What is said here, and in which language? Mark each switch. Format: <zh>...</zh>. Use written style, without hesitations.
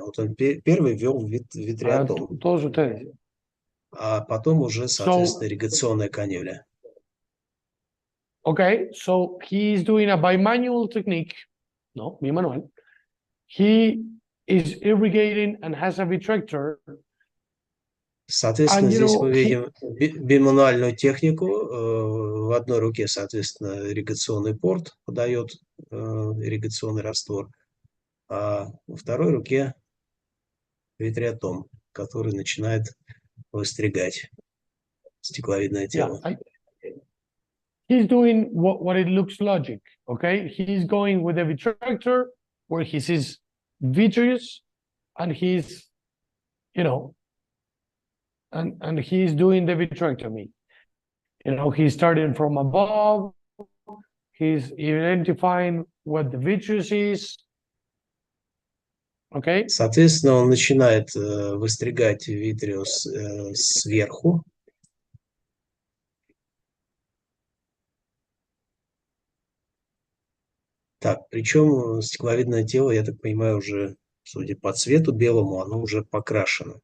<ru>Вот он первый ввел витреотом, а потом уже, соответственно, ирригационная канюля.</ru> <en>Okay, so he is doing a bimanual technique. No, bimanual. He is irrigating and has a vitrector.</en> <ru>Соответственно,</ru> <en>And, you</en> <ru>здесь мы</ru> <en>know,</en> <ru>видим бимануальную технику. В одной руке, соответственно, ирригационный порт подает ирригационный раствор, а во второй руке витреотом, который начинает выстригать стекловидное тело.</ru> <en>He's doing what it looks logic, okay? He's going with a vitrector where he sees vitreous, and he's, you know, and he's doing the vitrectomy. You know, he's starting from above, he's identifying what the vitreous is, okay?</en> <ru>Соответственно, он начинает выстригать витреус сверху. Так, причем стекловидное тело, я так понимаю, уже, судя по цвету белому, оно уже покрашено.</ru>